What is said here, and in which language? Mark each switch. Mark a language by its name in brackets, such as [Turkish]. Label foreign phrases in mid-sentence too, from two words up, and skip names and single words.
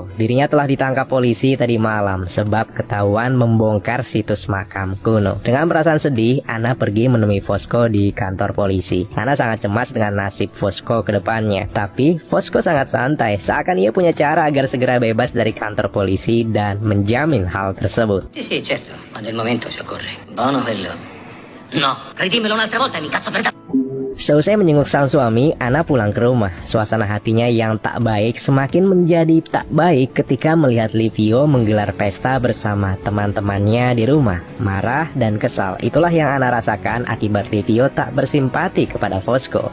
[Indonesian] Dirinya telah ditangkap polisi tadi malam sebab ketahuan membongkar situs makam kuno. Dengan perasaan sedih, Anna pergi menemui Fosco di kantor polisi. Anna sangat cemas dengan nasib Fosco ke depannya. Tapi Fosco sangat santai, seakan ia punya cara agar segera bebas dari kantor polisi dan menjamin hal tersebut. [Italian] Sì, certo, quando il momento si occorre. Buono quello. No, ridímelo un'altra volta e mi incazzo per da... [Indonesian] Seusai menjenguk sang suami, Ana pulang ke rumah. Suasana hatinya yang tak baik semakin menjadi tak baik ketika melihat Livio menggelar pesta bersama teman-temannya di rumah. Marah dan kesal, itulah yang Ana rasakan akibat Livio tak bersimpati kepada Fosco.